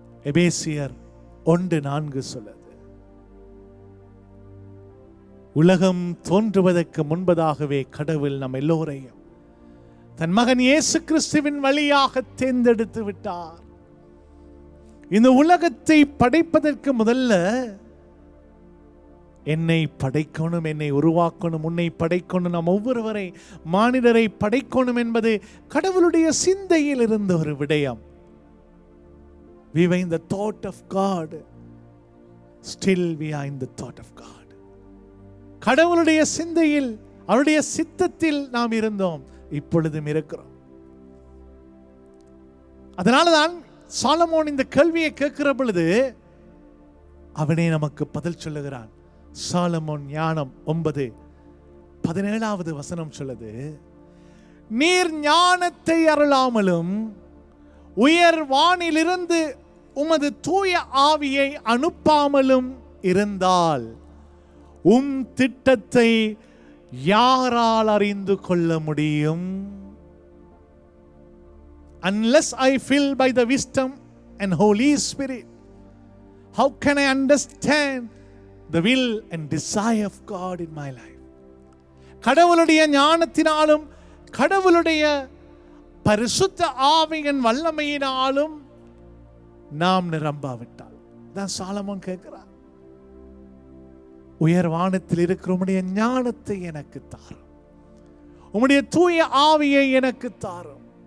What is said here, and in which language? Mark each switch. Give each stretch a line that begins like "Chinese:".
Tamil: எபேசியர் 1:4 சொல்லுது, உலகம் தோன்றுவதற்கு முன்பதாகவே கடவுள் நம் எல்லோரையும் தன் மகன் இயேசு கிறிஸ்துவின் வழியாக தேர்ந்தெடுத்து விட்டார். இந்த உலகத்தை படைப்பதற்கு முதல்ல என்னை படைக்கணும், என்னை உருவாக்கணும், உன்னை படைக்கணும், நாம் ஒவ்வொருவரை மானிடரை படைக்கணும் என்பது கடவுளுடைய சிந்தையில் இருந்த ஒரு விடயம்.
English: We were in the thought of God. Still we are in the thought of God.
Tamil: கடவுளுடைய சிந்தையில், அவருடைய சித்தத்தில் நாம் இருந்தோம், இப்பொழுதும் இருக்கிறோம். அதனாலதான் சாலமோன் இந்த கேள்வியை கேட்கிற பொழுது அவனே நமக்கு பதில் சொல்லுகிறான். சாலமோன் ஞானம் 9:17 வசனம் சொல்லுது, நீர் ஞானத்தை அருளாமலும் உயர் வானிலிருந்து உமது தூய ஆவியை அனுப்பாமலும் இருந்தால் உம் திட்டத்தை யாரால் அறிந்து கொள்ள முடியும்?
English: Unless I fill by the wisdom and Holy Spirit, how can I understand the will and desire of God in my life?
Tamil: கடவுளுடைய ஞானத்தினாலும் கடவுளுடைய பரிசுத்த ஆவியின் வல்லமையினாலும் நாம் நிரம்பாவிட்டால் தான் சாலமோன் கேட்கிறார், உயர் வானத்தில் இருக்கிற உம்முடைய ஞானத்தை எனக்கு தாரும், உம்முடைய தூய ஆவியை எனக்கு தாரும்.